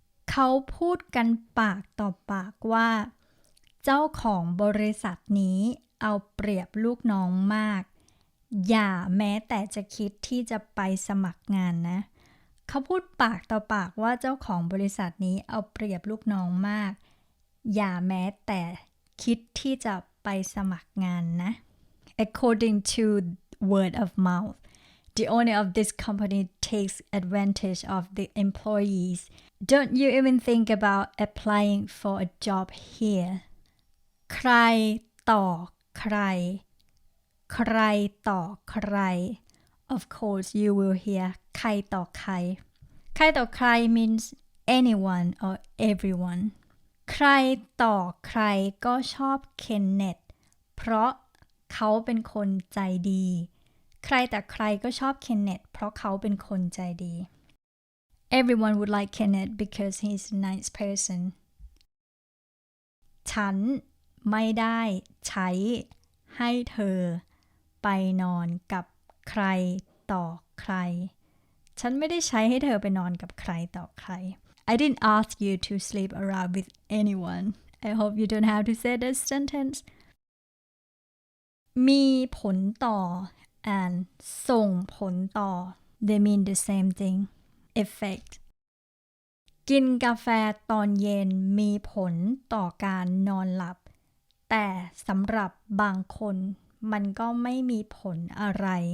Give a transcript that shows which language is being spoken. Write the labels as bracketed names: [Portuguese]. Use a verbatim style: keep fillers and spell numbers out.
[Thai] เขาพูดกันปากต่อปากว่าเจ้าของบริษัทนี้เอาเปรียบลูกน้องมากอย่าแม้แต่จะคิดที่จะไปสมัครงานนะเขาพูดปากต่อปากว่าเจ้าของบริษัทนี้เอาเปรียบลูกน้องมากอย่าแม้แต่คิดที่จะไปสมัครงานนะ [English] According to word of mouth The owner of this company takes advantage of the employees. Don't you even think about applying for a job here. ใครต่อใครใครต่อใคร Of course you will hear ใครต่อใครใครต่อใคร means anyone or everyone. [Thai] ใครต่อใครก็ชอบเคนเนธเพราะเขาเป็นคนใจดีใครแต่ใครก็ชอบเคนเนธเพราะเขาเป็นคนใจดี [English] Everyone would like Kenneth because he's a nice person [Thai] ฉันไม่ได้ใช้ให้เธอไปนอนกับใครต่อใครฉันไม่ได้ใช้ให้เธอไปนอนกับใครต่อใคร [English] I didn't ask you to sleep around with anyone. I hope you don't have to say this sentence. [Thai] มีผลต่อand ส่งผลต่อ [English] they mean the same thing effect [Thai] กินกาแฟตอนเย็นมีผลต่อการนอนหลับแต่สำหรับบางคนมันก็ไม่มีผลอะไร